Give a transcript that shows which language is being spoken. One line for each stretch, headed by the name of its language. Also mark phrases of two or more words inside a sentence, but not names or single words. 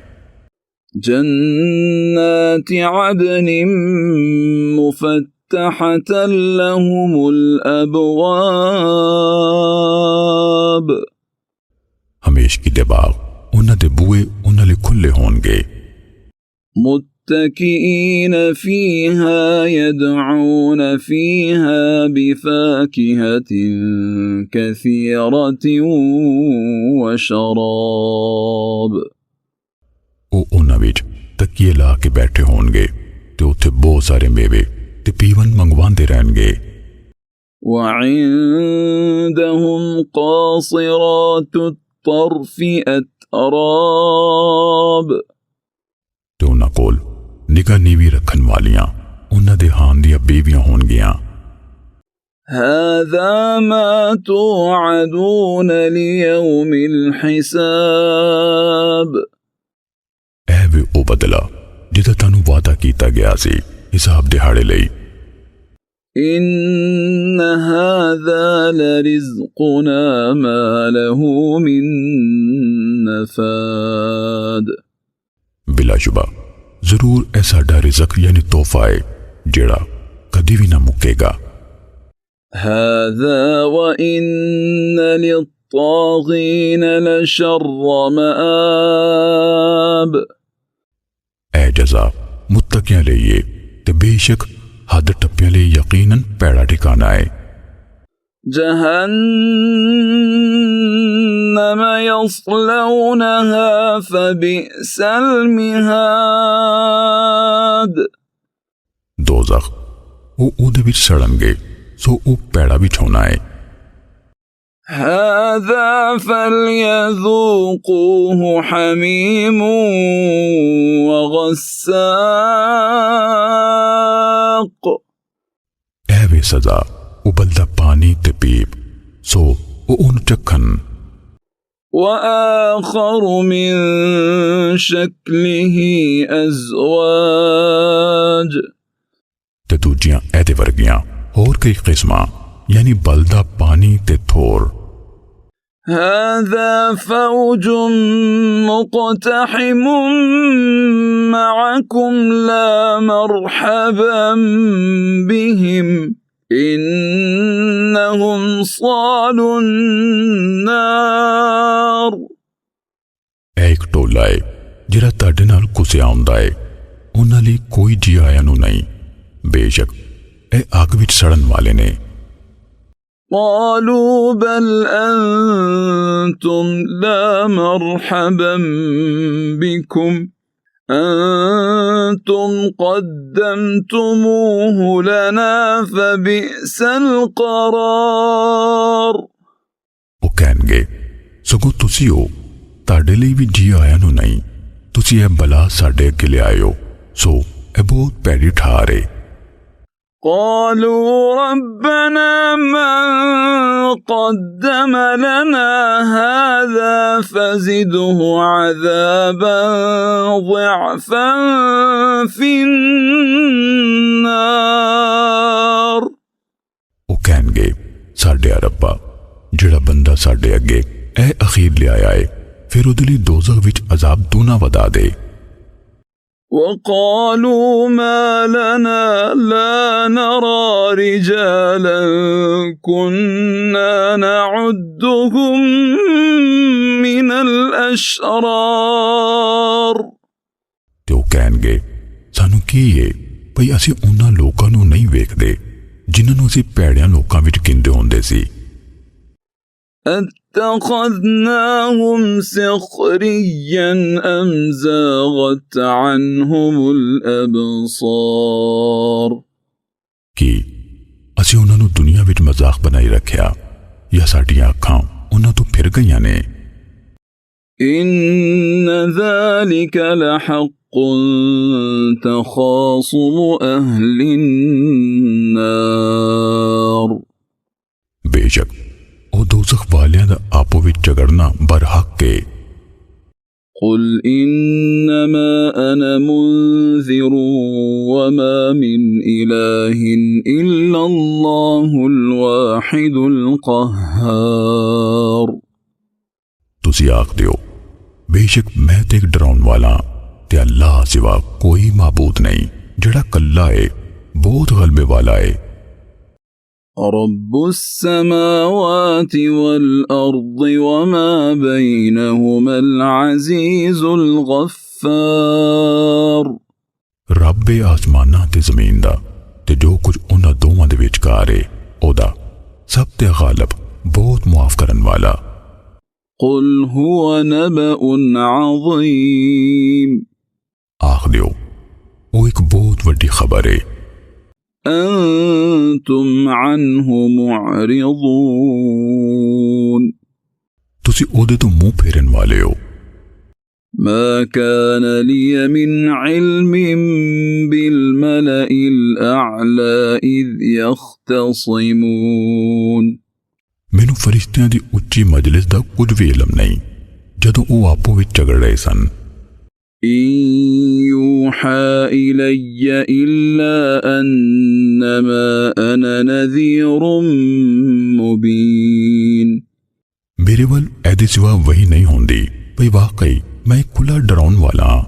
Arabic: جنات عدن مفتحة لهم الأبواب
Punjabi: ਹਮੇਸ਼ ਕੀ ਦੇ ਬਾਗ ਉਨ੍ਹਾਂ ਦੇ ਬੂਹੇ ਉਨ੍ਹਾਂ ਲਈ ਖੁੱਲ੍ਹੇ ਹੋਣਗੇ।
Arabic: متكئين فيها يدعون فيها بفاكهة كثيرة وشراب
Punjabi: ਉਹ ਉਹਨਾਂ ਵਿੱਚ ਤਕੀਏ ਲਾ ਕੇ ਬੈਠੇ ਹੋਣਗੇ ਤੇ ਉੱਥੇ ਬਹੁਤ ਸਾਰੇ ਮੇਵੇ ਤੇ ਪੀਵਨ ਮੰਗਵਾਉਂਦੇ ਰਹਿਣਗੇ।
Arabic: وعندهم قاصرات الطرف أتراب
Punjabi: ਤੇ ਉਹਨਾਂ ਕੋਲ ਨਿਗਾਹ ਨੀਵੀਂ ਰੱਖਣ ਵਾਲੀਆਂ ਉਹਨਾਂ ਦੇ ਹਾਨ ਦੀਆਂ ਬੀਵੀਆਂ ਹੋਣਗੀਆਂ।
Arabic: هذا ما توعدون ليوم الحساب
Punjabi: ਇਹ ਵੀ ਉਹ ਬਦਲਾ ਜਿਹਦਾ ਤੁਹਾਨੂੰ ਵਾਅਦਾ ਕੀਤਾ ਗਿਆ ਸੀ ਹਿਸਾਬ ਦਿਹਾੜੇ ਲਈ।
Arabic: إن هذا لرزقنا ما له من نفاد
Punjabi: ਬਿਲਾਸ਼ੁਬਾ ਜ਼ਰੂਰ ਐ ਸਾਡਾ ਰਿਜ਼ਕ ਯਾਨੀ ਤੋਹਫ਼ਾ ਹੈ ਜਿਹੜਾ ਕਦੀ ਵੀ ਨਾ ਮੁੱਕੇਗਾ।
Arabic: هذا وإن للطاغين لشر مآب
Punjabi: ਐ ਜਜ਼ਾ ਮੁੱਤਕੀਆਂ ਲਈ ਹੈ ਤੇ ਬੇਸ਼ੱਕ ਹੱਦ ਟੱਪੀਆਂ ਲਈ ਯਕੀਨਨ ਪੈੜਾ ਠਿਕਾਣਾ ਹੈ।
Arabic: جهنم يصلونها فبئس المهاد
Punjabi: ਦੋਜ਼ਖ ਵੋ ਉਹਦੇ ਵਿੱਚ ਸੜਨਗੇ ਸੋ ਵੋ ਪੈੜਾ ਬਿਛਾਉਣਾ ਹੈ।
Arabic: هذا فليذوقوه حميم وغساق
Punjabi: ਐ ਵੇ ਸਜ਼ਾ ਉਬਲਦਾ ਪਾਣੀ ਤੇ ਪੀਪ ਸੋ ਵੋ ਉਣ ਚੱਖਣ।
Arabic: وآخر من شكله أزواج
Punjabi: ਤੇ ਦੂਜੀਆਂ ਐਦੇ ਵਰਗੀਆਂ ਹੋਰ ਕਈ ਕਿਸਮਾਂ ਯਾਨੀ ਬਲਦਾ ਪਾਣੀ ਤੇ ਥੋਰ।
Arabic: هذا فوج مقتحم معكم لا مرحبا بهم إنهم صالوا النار
Punjabi: ਇੱਕ ਟੋਲਾ ਹੈ ਜਿਹੜਾ ਤੁਹਾਡੇ ਨਾਲ ਕੁਸੀਆ ਆਉਂਦਾ ਹੈ ਉਨ੍ਹਾਂ ਲਈ ਕੋਈ ਜੀ ਆਇਆ ਨੂੰ ਨਹੀਂ ਬੇਸ਼ੱਕ ਏ ਅੱਗ ਵਿੱਚ ਸੜਨ ਵਾਲੇ ਨੇ।
Arabic: قالوا بل أنتم لا مرحبا بكم أنتم قدمتموه لنا فبئس القرار
Punjabi: ਉਹ ਕਹਿਣਗੇ ਸਗੋਂ ਤੁਸੀਂ ਹੋ ਤੁਹਾਡੇ ਲਈ ਵੀ ਜੀ ਆਇਆ ਨੂੰ ਨਹੀਂ ਤੁਸੀਂ ਇਹ ਬਲਾ ਸਾਡੇ ਅੱਗੇ ਲਿਆਇਓ ਸੋ ਇਹ ਬਹੁਤ ਭੈੜੀ ਠਾਰ ਹੈ।
Arabic: قالوا ربنا من قدم لنا هذا فزده عذابا ضعفا في النار
Punjabi: ਉਹ ਕਹਿਣਗੇ ਸਾਡੇ ਰੱਬਾ ਜਿਹੜਾ ਬੰਦਾ ਸਾਡੇ ਅੱਗੇ ਇਹ ਅਖੀਰ ਲਿਆਇਆ ਹੈ ਫਿਰ ਉਹਦੇ ਲਈ ਦੋਜ਼ਖ ਵਿੱਚ ਅਜ਼ਾਬ ਦੂਨਾ ਵਧਾ ਦੇ।
Arabic: وقالوا ما لنا لا نرى رجالا كنا نعدهم من الأشرار
Punjabi: ਤੇ ਉਹ ਕਹਿਣਗੇ ਕੀ ਏ ਭਈ ਅਸੀਂ ਉਹਨਾਂ ਲੋਕਾਂ ਨੂੰ ਨਹੀਂ ਵੇਖਦੇ ਜਿਨ੍ਹਾਂ ਨੂੰ ਅਸੀਂ ਭੈੜਿਆਂ ਲੋਕਾਂ ਵਿੱਚ ਗਿਣਦੇ ਹੁੰਦੇ ਸੀ।
Arabic: أتخذناهم سخريا أم زاغت عنهم الأبصار
Punjabi: ਕੀ ਅਸੀਂ ਉਹਨਾਂ ਨੂੰ ਦੁਨੀਆ ਵਿੱਚ ਮਜ਼ਾਕ ਬਣਾਈ ਰੱਖਿਆ ਜਾਂ ਸਾਡੀਆਂ ਅੱਖਾਂ ਉਹਨਾਂ ਤੋਂ ਫਿਰ ਗਈਆਂ ਨੇ।
Arabic: إن ذلك لحق تخاصم أهل النار
Punjabi: ਬੇਸ਼ੱਕ ਉਹ ਦੋਜ਼ਖ ਵਾਲਿਆਂ ਦਾ ਆਪੋ ਵਿੱਚ ਝਗੜਨਾ ਬਰਹੱਕ ਏ।
Arabic: قل إنما أنا منذر وما من إله إلا الله الواحد القهار
Punjabi: ਤੁਸੀਂ ਆਖ ਦਿਓ ਬੇਸ਼ੱਕ ਮੈਂ ਤੇ ਇੱਕ ਡਰਾਉਣ ਵਾਲਾ ਤੇ ਅੱਲਾਹ ਸਿਵਾ ਕੋਈ ਮਾਬੂਦ ਨਹੀਂ ਜਿਹੜਾ ਕੱਲਾ ਏ ਬਹੁਤ ਗਲਬੇ ਵਾਲਾ ਏ।
Arabic: رب السماوات والأرض وما بينهما العزيز الغفار
Punjabi: ਰੱਬ ਏ ਆਸਮਾਨਾਂ ਤੇ ਜ਼ਮੀਨ ਦਾ ਤੇ ਜੋ ਕੁਝ ਉਹਨਾਂ ਦੋਵਾਂ ਦੇ ਵਿਚਕਾਰ ਏ ਉਹਦਾ ਸਭ ਤੇ ਗਾਲਬ ਬਹੁਤ ਮੁਆਫ ਕਰਨ ਵਾਲਾ।
Arabic: قل هو نبأ عظيم
Punjabi: ਆਖ ਦਿਓ ਉਹ ਇੱਕ ਬਹੁਤ ਵੱਡੀ ਖਬਰ ਏ।
Arabic: أنتم عنه معرضون
Punjabi: ਤੁਸੀਂ ਉਹਦੇ ਤੋਂ ਮੂੰਹ ਫੇਰਨ ਵਾਲੇ ਹੋ।
Arabic: ما كان لي من علم بالملأ الأعلى إذ يختصمون
Punjabi: ਮੈਨੂੰ ਫਰਿਸ਼ਤਿਆਂ ਦੀ ਉੱਚੀ ਮਜਲਿਸ ਦਾ ਕੁਝ ਵੀ ਇਲਮ ਨਹੀਂ ਜਦੋਂ ਉਹ ਆਪੋ ਵਿੱਚ ਝਗੜ ਰਹੇ ਸਨ।
Arabic: إن يوحى إلي إلا أنما أنا نذير مبين
Punjabi: ਮੇਰੇ ਵੱਲ ਇਹਦੇ ਸਿਵਾ ਵਹੀ ਨਹੀਂ ਹੁੰਦੀ ਭਈ ਵਾਕਈ ਮੈਂ ਇੱਕ ਖੁੱਲਾ ਡਰਾਉਣ ਵਾਲਾ ਹਾਂ।